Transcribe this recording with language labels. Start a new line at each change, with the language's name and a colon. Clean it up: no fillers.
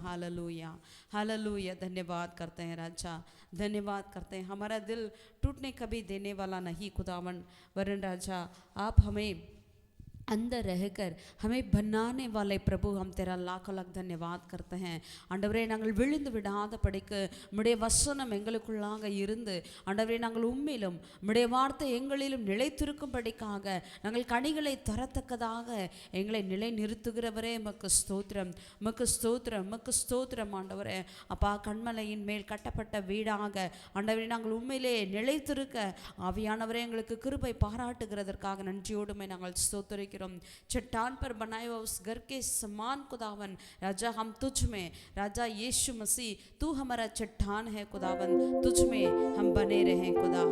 Hindi: Hallelujah hallelujah, धन्यवाद करते हैं राजा, धन्यवाद करते हैं। हमारा दिल टूटने कभी देने वाला नहीं खुदावन, वरन राजा आप हमें अंदर रहकर हमें बनाने वाले प्रभु, हम तेरा लाख लाख धन्यवाद करते हैं
Tamil: ஆண்டவரே. நாங்கள் விழுந்து விடாத படிக்கு உம்முடைய வசனம் எங்களுக்குள்ளாக இருந்து ஆண்டவரே, நாங்கள் உம்மிலும் உம்முடைய வார்த்தை எங்களிலும் நிலைத்திருக்கும்படிக்காக நாங்கள் கனிகளை தரத்தக்கதாக எங்களை நிலை நிறுத்துகிறவரே, உமக்கு ஸ்தோத்திரம் உமக்கு ஸ்தோத்திரம் உமக்கு ஸ்தோத்திரம் ஆண்டவரே. அப்பா, கண்மலையின் மேல் கட்டப்பட்ட வீடாக ஆண்டவரே நாங்கள் உண்மையிலே நிலைத்திருக்க ஆவியானவரே எங்களுக்கு கிருபை பாராட்டுகிறதற்காக நன்றியோடுமே நாங்கள் ஸ்தோத்திரிக்கிறோம்।
Hindi: चट्टान पर बनाए हुए उस घर के समान खुदावन राजा, हम तुझ में राजा यीशु मसीह, तू हमारा चट्टान है खुदावन, तुझ में हम बने रहें खुदा।